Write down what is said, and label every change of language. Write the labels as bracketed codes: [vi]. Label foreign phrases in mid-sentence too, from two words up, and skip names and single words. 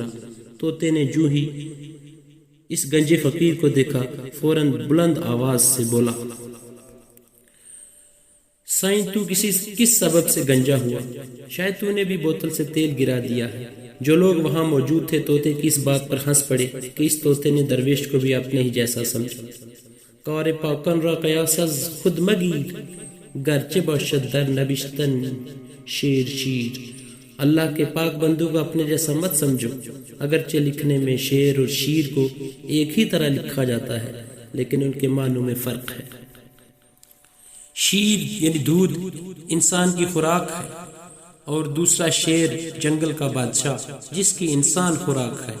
[ur] طوطے نے جو ہی اس گنجے فقیر کو دیکھا فوراً بلند آواز سے بولا، سائیں تو کس سبب سے گنجا ہوا؟ شاید تو نے بھی بوتل سے تیل گرا دیا ہے۔ جو لوگ وہاں موجود تھے طوطے کی اس بات پر ہنس پڑے کہ اس طوطے نے درویش کو بھی اپنے ہی جیسا سمجھا۔ [fa] کار پاکن را قیاس از خود مگیر گرچہ باشد در نبشتن شیر شیر۔ [ur] اللہ کے پاک بندوں کو اپنے جیسا مت سمجھو، اگرچہ لکھنے میں شیر اور شیر کو ایک ہی طرح لکھا جاتا ہے لیکن ان کے معنوں میں فرق ہے۔ شیر یعنی دودھ انسان کی خوراک ہے اور دوسرا شیر جنگل کا بادشاہ جس کی انسان خوراک ہے۔